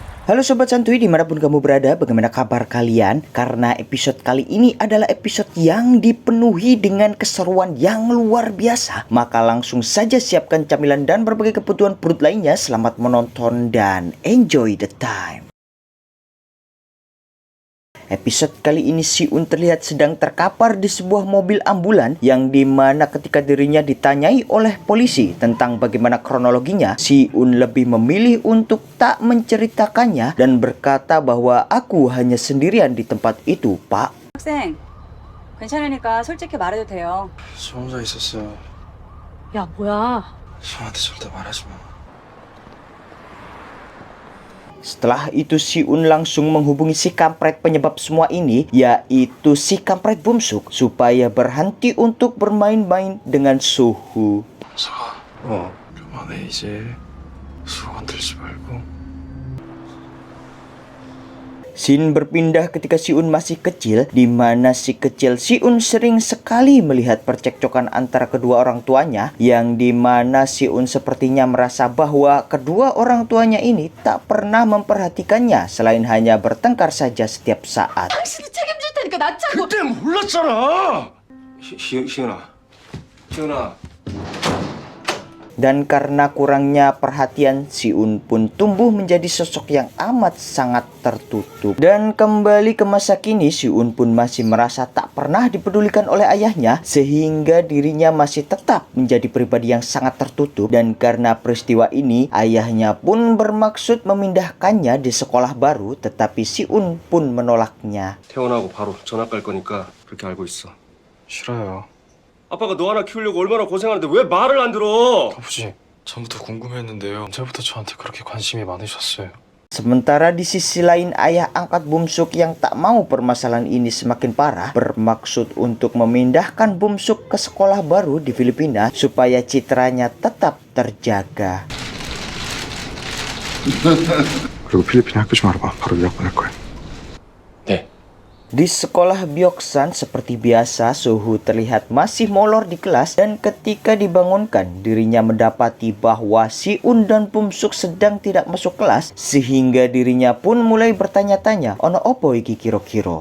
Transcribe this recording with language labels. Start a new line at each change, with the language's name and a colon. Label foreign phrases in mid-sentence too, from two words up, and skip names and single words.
Indonesian: Halo Sobat Santuy dimanapun kamu berada, bagaimana kabar kalian? Karena episode kali ini adalah episode yang dipenuhi dengan keseruan yang luar biasa, maka langsung saja siapkan camilan dan berbagai kebutuhan perut lainnya. Selamat menonton dan
English: enjoy the time.
Indonesian: Episode kali ini Si-un terlihat sedang terkapar di sebuah mobil ambulan yang dimana ketika dirinya ditanyai oleh polisi tentang bagaimana kronologinya, Si-un lebih memilih untuk tak menceritakannya dan berkata bahwa aku hanya sendirian di tempat itu, Pak.
Korean: 학생, 괜찮으니까 솔직히 말해도 돼요. 저 혼자 있었어. 야, 뭐야. 형한테 절대 말하지 마.
Indonesian: Setelah itu Si-un langsung menghubungi si kampret penyebab semua ini, yaitu si kampret Bum-suk, supaya berhenti untuk bermain-main dengan Sohu.
Korean: 서가. 그만해 이제. 수건 들지 말고.
Indonesian: Scene berpindah ketika Si-un masih kecil, di mana si kecil Si-un sering sekali melihat percekcokan antara kedua orang tuanya, yang di mana Si-un sepertinya merasa bahwa kedua orang tuanya ini tak pernah memperhatikannya selain hanya bertengkar saja setiap saat.
Korean: 당신이 책임질 테니까 나 차고. 그때 몰랐잖아. 희은아. 희은아.
Indonesian: Dan karena kurangnya perhatian, Si-un pun tumbuh menjadi sosok yang amat sangat tertutup. Dan kembali ke masa kini, Si-un pun masih merasa tak pernah dipedulikan oleh ayahnya, sehingga dirinya masih tetap menjadi pribadi yang sangat tertutup. Dan karena peristiwa ini, ayahnya pun bermaksud memindahkannya di sekolah baru, tetapi Si-un pun menolaknya.
Korean: 퇴원하고 바로 전학 갈 거니까 그렇게 알고 있어. 싫어요. 아빠가 너 하나 키우려고 얼마나 고생하는데 왜 말을 안 들어? 아버지, 전부터 궁금했는데요. 언제부터 저한테 그렇게 관심이 많으셨어요?
Indonesian: Sementara di sisi lain, ayah angkat Bum-suk yang tak mau permasalahan ini semakin parah bermaksud untuk memindahkan Bum-suk ke sekolah baru di Filipina supaya citranya tetap terjaga.
Korean: 그리고 필리핀에 학교 좀 알아봐. 바로 유학 보낼 거야. 네.
Indonesian: Di sekolah Byeoksan seperti biasa, Sohu terlihat masih molor di kelas dan ketika dibangunkan dirinya mendapati bahwa Si-un dan Bum-suk sedang tidak masuk kelas sehingga dirinya pun mulai bertanya-tanya,
Javanese: ono opo iki kiro-kiro.